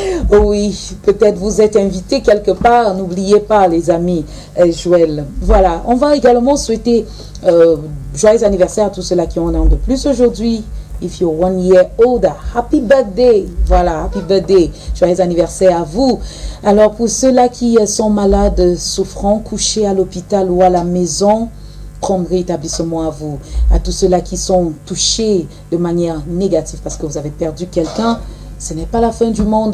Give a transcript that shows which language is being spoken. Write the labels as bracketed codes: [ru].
[fr] Oui, peut-être vous êtes invité quelque part, n'oubliez pas, les amis, Joël. Voilà, on va également souhaiter joyeux anniversaire à tous ceux-là qui ont un an de plus aujourd'hui. [en] If you're 1 year older, happy birthday. Voilà, happy birthday. [fr] Joyeux anniversaire à vous. Alors, pour ceux-là qui sont malades, souffrant, couchés à l'hôpital ou à la maison, prompt rétablissement à vous. À tous ceux-là qui sont touchés de manière négative parce que vous avez perdu quelqu'un, ce n'est pas la fin du monde.